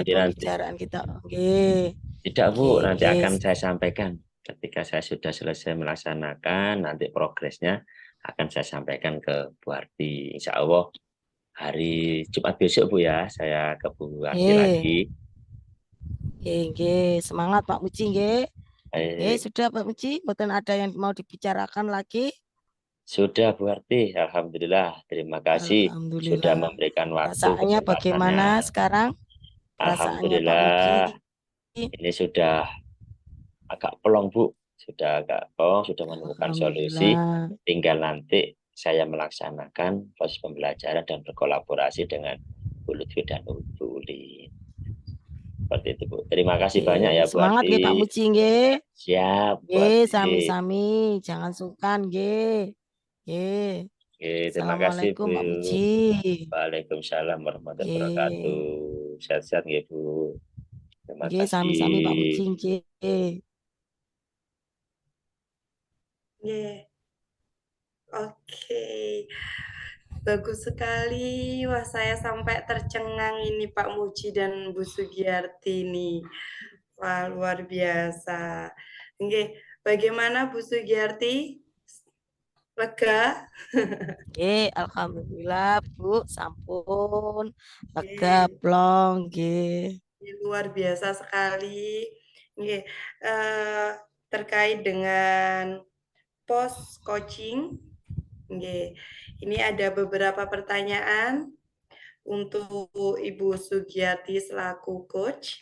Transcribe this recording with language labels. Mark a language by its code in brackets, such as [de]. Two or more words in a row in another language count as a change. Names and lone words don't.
[id] jadi nanti pembicaraan kita. Nggih. tidak Bu, nanti Nggih. akan saya sampaikan ketika saya sudah selesai melaksanakan, nanti progresnya akan saya sampaikan ke Bu Arti. [ar] إن شاء الله [id] hari Jumat besok Bu ya, saya ke Bu Arti lagi. Nggih. Semangat Pak Muji nggih. Baik. Sudah Pak Muji, mboten ada yang mau dibicarakan lagi. Sudah Bu Arti, alhamdulillah. Terima kasih sudah Alhamdulillah. memberikan waktu Perasaannya bagaimana kesempatannya. sekarang? Perasaannya Pak Muji. Alhamdulillah, ini sudah agak plong Bu, sudah agak plong, sudah menemukan solusi. Alhamdulillah. Tinggal nanti saya melaksanakan proses pembelajaran dan berkolaborasi dengan Bu Lutfi dan Bu Uli. Seperti itu Bu. Terima kasih banyak ya Bu Semangat nggih Pak Arti. Muji nggih. Siap Bu Nggih, Arti. sami-sami, jangan sungkan nggih. Nggih. Oke, terima kasih Assalamualaikum Bu. Pak Muji. [ar] وعليكم السلام ورحمة الله وبركاته. [id] Nggih. Sehat-sehat ya Bu. Terima [jv] Nggih, sami-sami [id] Pak Muji kasih. nggih. Nggih. Oke. Bagus sekali. Wah, saya sampai tercengang ini Pak Muji dan Bu Sugiyarti nih. Wah, luar biasa. Oke, bagaimana Bu Sugiyarti? Lega? Nggih, alhamdulillah Bu, sampun lega Oke, plong nggih. luar biasa sekali. Oke, terkait dengan [en] post coaching. [id] Oke, ini ada beberapa pertanyaan untuk Ibu Sugiyati selaku coach.